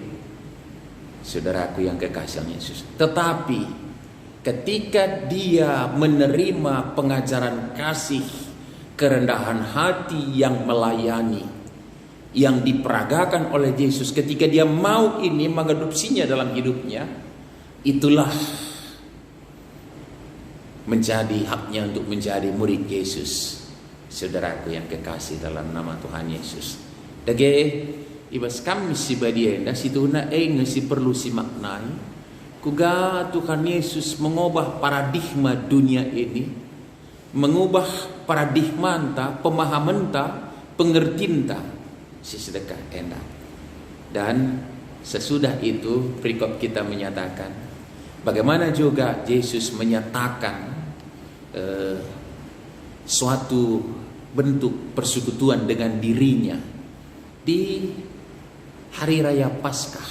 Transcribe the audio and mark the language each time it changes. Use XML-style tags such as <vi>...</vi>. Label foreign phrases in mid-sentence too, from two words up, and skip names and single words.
<id>Saudaraku yang kekasih Yesus, tetapi ketika dia menerima pengajaran kasih, kerendahan hati yang melayani, yang diperagakan oleh Yesus, ketika dia mau ini mengadopsinya dalam hidupnya, itulah menjadi haknya untuk menjadi murid Yesus. Saudaraku yang kekasih dalam nama Tuhan Yesus,</id> <btx>dage ibas kami si badienda situna ngasi perlu si maknai kuga</btx> <id>Tuhan Yesus mengubah paradigma dunia ini, mengubah paradigma enta, pemahaman enta, pengertian enta si sedekah enak. Dan sesudah itu perikop kita menyatakan bagaimana juga Yesus menyatakan suatu bentuk persekutuan dengan dirinya di hari raya Paskah.</id>